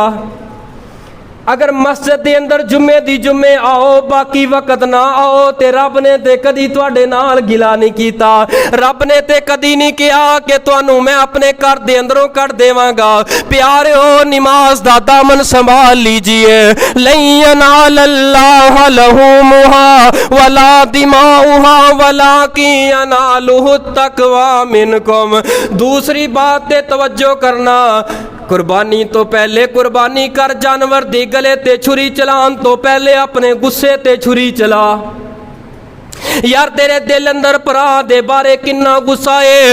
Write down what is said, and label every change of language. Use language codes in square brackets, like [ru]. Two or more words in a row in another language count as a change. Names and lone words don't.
[pa] اگر مسجد کے اندر جمعے دی جمعے آؤ، باقی وقت نا آؤ، تے رب نے تے کدی تہاڈے نال گلہ نہیں کیتا. رب نے تے کدی نہیں کہا کہ تہانوں میں اپنے گھر دے اندروں کٹ دیواں گا. پیارے ہو نماز دا دامن سنبھال لیجیے. [ar] لن ينال الله لحومها ولا دماؤها ولكن يناله التقوى منكم. [pa] دوسری بات تے توجہ کرنا، قربانی توں پہلے قربانی کر، جانور دی گلے تے چھری چلان توں پہلے اپنے غصے تے چھری چلا. یار تیرے دل اندر بھرا دے بارے کنا غصہ ہے.